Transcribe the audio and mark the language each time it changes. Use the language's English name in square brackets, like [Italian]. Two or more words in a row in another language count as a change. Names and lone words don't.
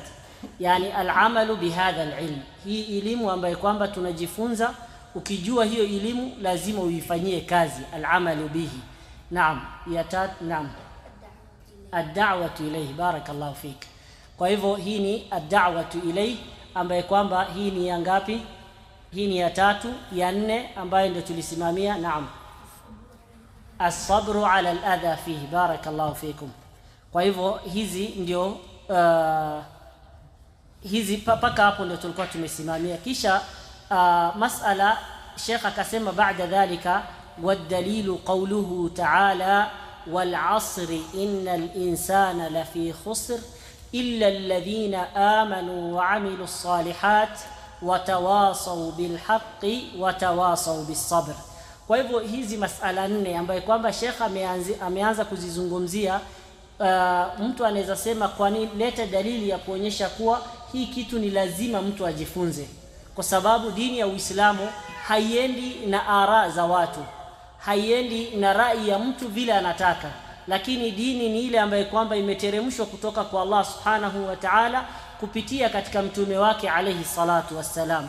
[Swahili] Yani [Arabic] العمل بهذا العلم, [Swahili] hii elimu ambayo kwamba tunajifunza, ukijua hiyo elimu lazima uifanyie kazi. [Arabic] العمل به. نعم. [Swahili] Ya tatu, naam, [Arabic] الدعوة إليه. بارك الله فيك. [Swahili] Kwa hivyo hii ni [Arabic] الدعوة إليه [Swahili] ambayo kwamba hii ni ya ngapi? Hii ni ya 3. Ya 4 ambayo ndio tulisimamia, naam, [Arabic] الصبر على الأذى فيه. بارك الله فيكم. [Swahili] Kwa hivyo hizi ndio hizi paka hapo ndio tulikuwa tumesimamia. Kisha masala Sheikh akasema baada dhalika [Arabic] والدليل قوله تعالى والعصر إن الإنسان لفي خسر إلا الذين آمنوا وعملوا الصالحات وتواصوا بالحق وتواصوا بالصبر. [Swahili] Kwa hivyo hizi masala 4 ambayo kwamba Sheikh ameanza kuzizungumzia, mtu anaweza sema kwa nini leta dalili ya kuonyesha kuwa hii kitu ni lazima mtu ajifunze, kwa sababu dini ya Uislamu haiendi na ara za watu, haiendi na rai ya mtu vile anataka, lakini dini ni ile ambayo kwamba imeteremshwa kutoka kwa Allah [Arabic] سبحانه وتعالى [Swahili] kupitia katika mtume wake [Arabic] عليه الصلاة والسلام.